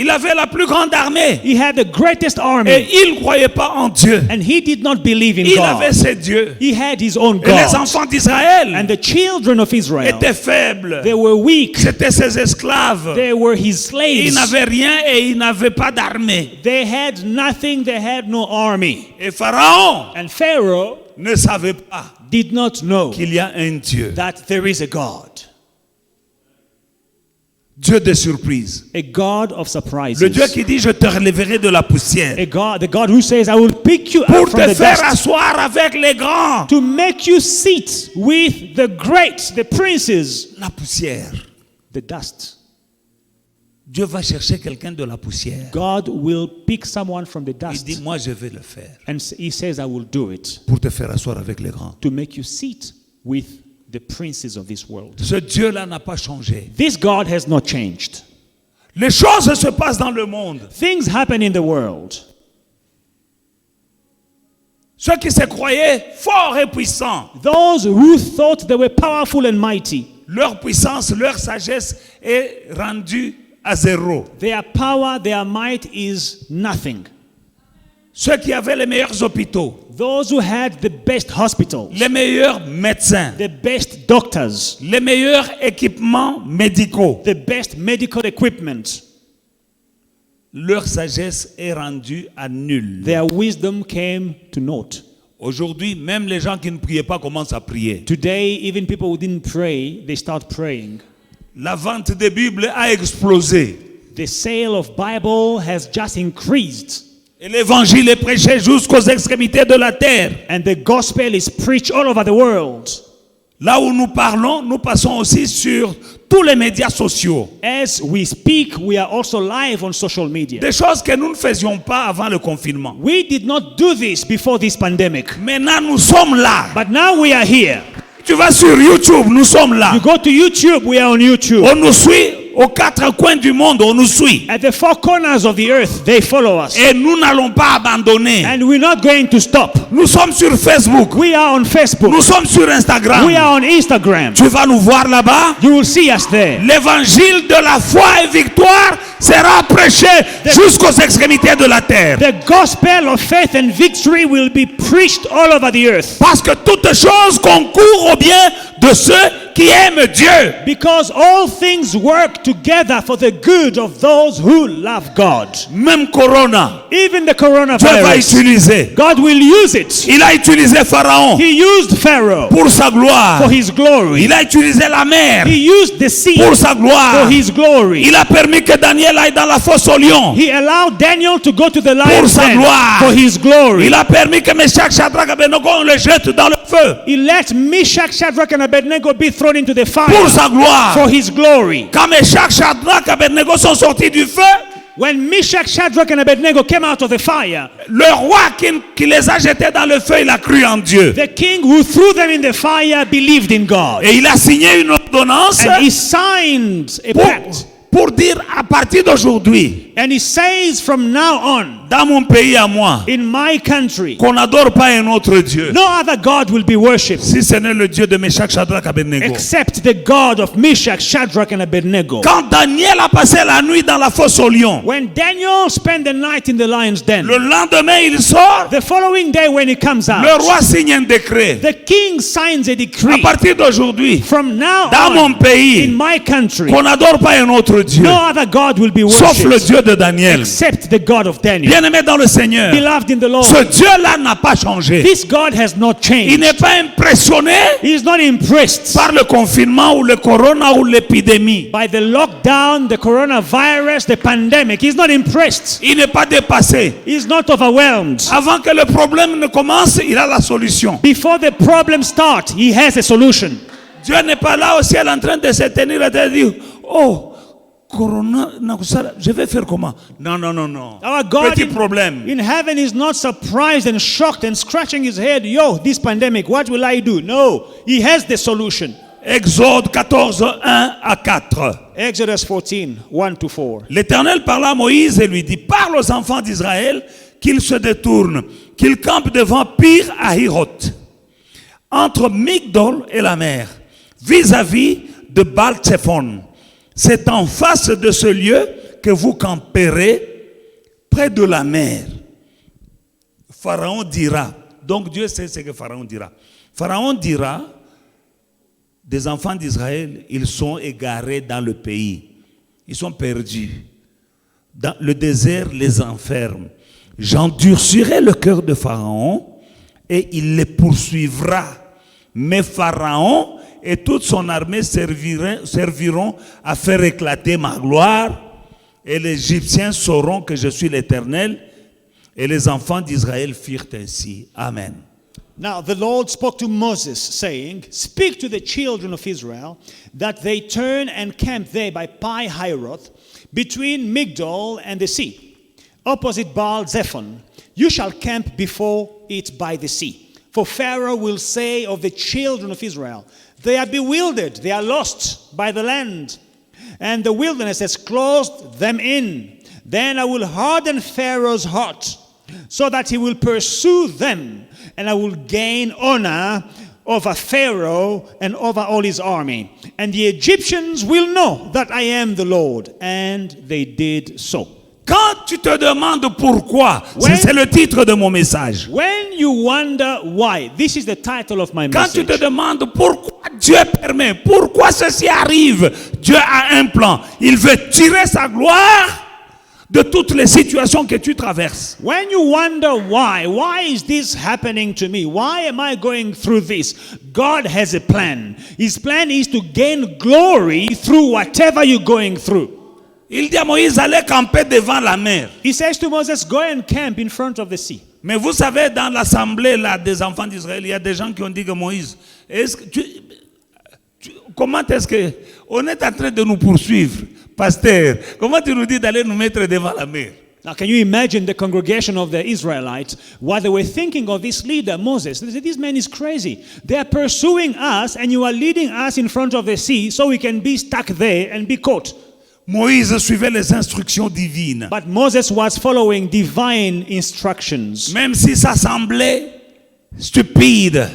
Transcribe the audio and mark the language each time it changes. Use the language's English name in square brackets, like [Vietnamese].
[French] il avait la plus grande armée. [English] He had the greatest [French] Et [English] army. [French] il ne croyait pas en Dieu. [English] And he did not believe in [French] Il avait [English] God. [French] ses dieux. [English] He had his own [French] Et les [English] God. [French] enfants d'Israël [English] And the children of Israel, [French] étaient faibles. [English] they were weak. [French] C'étaient ses esclaves. [English] They were his [French] Ils [English] slaves. [French] n'avaient rien et ils n'avaient pas d'armée. [English] They had nothing. They had no army. [French] Et Pharaon [English] And Pharaoh [French] ne savait pas [English] did not know [French] qu'il y a un Dieu. [English] that there is a God. [French] Dieu des surprises. [English] A God of surprises. [French] Le Dieu qui dit, je te relèverai de la poussière [English] A God, the God who says, I will pick you up [French] pour [English] from [French] te [English] the [French] faire [English] dust [French] asseoir avec les grands. [English] to make you sit with the great, the princes, [French] La poussière. [English] the dust. [French] Dieu va chercher quelqu'un de la poussière. [English] God will pick someone from the [French] Il [English] dust. [French] dit, moi je vais le faire [English] And he says, I will do it [French] pour te faire asseoir avec les grands. [English] to make you sit with the princes of this world. [French] Ce Dieu-là n'a pas changé. [English] This God has not changed. [French] Les choses se passent dans le monde. [English] Things happen in the world. [French] Ceux qui se croyaient forts et puissants, [English] Those who thought they were powerful and mighty, [French] leur puissance, leur sagesse est rendue à zéro. [English] their power, their might is nothing. [French] Ceux qui avaient les meilleurs hôpitaux, [English] Those who had the best hospitals, [French] les meilleurs médecins, [English] the best doctors, [French] les meilleurs équipements médicaux, [English] the best medical equipment, [French] leur sagesse est rendue à nul. [English] their wisdom came to naught. [French] Aujourd'hui, même les gens qui ne priaient pas commencent à prier. [English] Today, even people who didn't pray, they start praying. [French] La vente des Bibles a explosé. [English] The sale of Bible has just increased. [French] Et l'évangile est prêché jusqu'aux extrémités de la terre. [English] And the gospel is preached all over the world. [French] Là où nous parlons, nous passons aussi sur tous les médias sociaux. [English] As we speak, we are also live on social media. [French] Des choses que nous ne faisions pas avant le confinement. [English] We did not do this before this pandemic. [French] Maintenant, nous sommes là. [English] But now we are here. [French] Tu vas sur YouTube, nous sommes là. [English] You go to YouTube, we are on YouTube. [French] On nous suit aux quatre coins du monde, on nous suit. [English] At the four corners of the earth, they follow us. [French] Et nous n'allons pas abandonner. [English] And we're not going to stop. [French] Nous sommes sur Facebook. [English] We are on Facebook. [French] Nous sommes sur Instagram. [English] We are on Instagram. [French] Tu vas nous voir là-bas. [English] You will see us there. [French] L'évangile de la foi et victoire sera prêché jusqu'aux extrémités de la terre. [English] The gospel of faith and victory will be preached all over the earth. [French] Parce que toutes choses concourent au bien de ceux qui aiment Dieu. [English] Because all things work together for the good of those who love God. [French] Même Corona, [English] Even the [French] Dieu va [English] coronavirus, [French] utiliser. [English] God will use it. [French] Il a utilisé Pharaon [English] He used Pharaoh [French] pour sa gloire. [English] for his glory. [French] Il a utilisé la mer [English] He used the sea [French] pour sa gloire. [English] for his glory. [French] Il a permis que Daniel aille dans la fosse au lion. [English] He allowed Daniel to go to the [French] Pour [English] lion's [French] sa [English] den [French] gloire. [English] for his glory. [French] Il a permis que Meshach, Shadrach, Abednego on le jette dans le feu. [English] He let Meshach, Shadrach, and Abednego be thrown into the [French] Pour [English] fire [French] sa gloire. [English] for his glory. [French] Quand Meshach, Shadrach, Abednego sont sortis du feu, [English] When Meshach, Shadrach, and Abednego came out of the fire, [French] le roi qui les a jetés dans le feu, il a cru en Dieu. [English] the king who threw them in the fire believed in God. [French] Et il a signé une ordonnance [English] And he signed a pact. [French] pour dire à partir d'aujourd'hui, [English] And he says from now on, [French] dans mon pays à moi, [English] in my country, [French] qu'on n'adore pas un autre Dieu. [English] no other God will be worshipped [French] Si ce n'est le Dieu de Meshach, Shadrach, Abednego. [English] except the God of Meshach, Shadrach, and Abednego. [French] Quand Daniel a passé la nuit dans la fosse au lion, [English] When Daniel spent the night in the lion's den, [French] le lendemain il sort, [English] the following day when he comes [French] le [English] out, [French] roi signe un décret. [English] the king signs a [French] À [English] decree. [French] partir d'aujourd'hui, [English] From now [French] dans mon [English] on, [French] pays, [English] in my country, [French] qu'on n'adore pas un autre Dieu, [English] no other God will be [French] sauf le [English] worshipped [French] Dieu de Daniel. [English] except the God of Daniel. [French] Bien-aimé dans le Seigneur, [English] Beloved in the Lord, [French] ce Dieu-là n'a pas changé. [English] this God has not [French] Il [English] changed. [French] n'est pas impressionné [English] He is not impressed [French] par le confinement ou le corona ou l'épidémie. [English] by the lockdown, the coronavirus, the pandemic. He's not impressed. [French] Il n'est pas dépassé. [English] He's not overwhelmed. [French] Avant que le problème ne commence, il a la solution. [English] Before the problem starts, he has a solution. [French] Dieu n'est pas là au ciel en train de se tenir et de dire, oh, corona, je vais faire comment? Non, non, non, non. [English] Our God [French] Petit problème. [English] in heaven is not surprised and shocked and scratching his head. Yo, this pandemic, what will I do? No, he has the solution. [French] Exode 14, 1 à 4. [English] Exodus 14, 1-4. [French] L'Éternel parla à Moïse et lui dit, parle aux enfants d'Israël qu'ils se détournent, qu'ils campent devant Pir à Hiroth, entre Migdol et la mer, vis-à-vis de Baal-Tsephon. C'est en face de ce lieu que vous camperez, près de la mer. Pharaon dira, donc Dieu sait ce que Pharaon dira. Pharaon dira, des enfants d'Israël, ils sont égarés dans le pays. Ils sont perdus. Dans le désert les enferme. J'endurcirai le cœur de Pharaon et il les poursuivra. Mais Pharaon et toute son armée serviront à faire éclater ma gloire. Et les Égyptiens sauront que je suis l'Éternel. Et les enfants d'Israël firent ainsi. Amen. [English] Now the Lord spoke to Moses, saying, Speak to the children of Israel, that they turn and camp there by Pi-Hahiroth, between Migdol and the sea, opposite Baal-Zephon. You shall camp before it by the sea. For Pharaoh will say of the children of Israel, They are bewildered, they are lost by the land, and the wilderness has closed them in. Then I will harden Pharaoh's heart, so that he will pursue them, and I will gain honor over Pharaoh and over all his army. And the Egyptians will know that I am the Lord. And they did so. [French] Quand tu te demandes pourquoi, [English] When- [French] c'est le titre de mon message. [English] When you wonder why, this is the title of my [French] Quand tu [English] message. [French] te demandes pourquoi Dieu permet, pourquoi ceci arrive, Dieu a un plan. Il veut tirer sa gloire de toutes les situations que tu traverses. [English] When you wonder why is this happening to me? Why am I going through this? God has a plan. His plan is to gain glory through whatever you're going through. [French] Il dit à Moïse, allez camper devant la mer. [English] He says to Moses, go and camp in front of the sea. [French] Mais vous savez, dans l'assemblée là, des enfants d'Israël, il y a des gens qui ont dit que Moïse, est-ce que comment est-ce que on est en train de nous poursuivre, pasteur? Comment tu nous dis d'aller nous mettre devant la mer? [English] Now, can you imagine the congregation of the Israelites, what they were thinking of this leader, Moses? They said, this man is crazy. They are pursuing us, and you are leading us in front of the sea so we can be stuck there and be caught. [French] Moïse suivait les instructions divines. [English] But Moses was following divine instructions. [French] Même si ça semblait stupide.